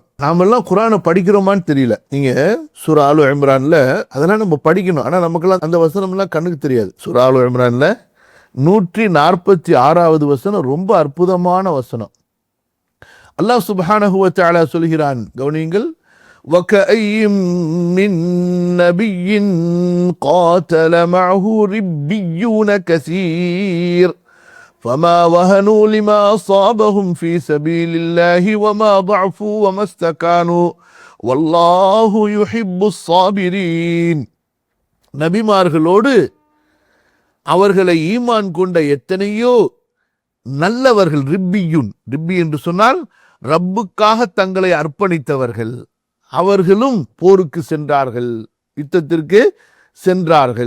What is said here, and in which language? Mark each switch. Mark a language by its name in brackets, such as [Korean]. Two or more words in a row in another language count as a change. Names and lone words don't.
[Tamil] நாமெல்லாம் குர்ஆனை படிக்கிறோமான்னு தெரியல. நீங்க சூரா ஆலு இம்ரான்ல அதெல்லாம் நம்ம படிக்கணும், ஆனா நமக்கெல்லாம் அந்த வசனம்லாம் கண்ணுக்கு தெரியாது. சூரா ஆலு இம்ரான்ல 146வது வசனம் ரொம்ப அற்புதமான வசனம். [Arabic] الله سبحانه وتعالى [Tamil] சொல்கிறான், கவனியுங்கள், [Arabic] وَكَأَيٍّ مِّن نَّبِيٍّ قَاتَلَ مَعَهُ رِبِّيُّونَ كَثِيرٌ فَمَا وَهَنُوا لِمَا أَصَابَهُمْ فِي سَبِيلِ اللَّهِ وَمَا ضَعُفُوا وَمَا اسْتَكَانُوا وَاللَّهُ يُحِبُّ الصَّابِرِينَ. [Tamil] நபிமார்களோடு அவர்களை ஈமான் கொண்ட எத்தனையோ நல்லவர்கள், ரிப்பியுன், ரிப்பி என்று சொன்னால் ரப்புக்காக தங்களை அர்ப்பணித்தவர்கள், அவர்களும் போருக்கு சென்றார்கள், யுத்தத்திற்கு சென்றார்கள்.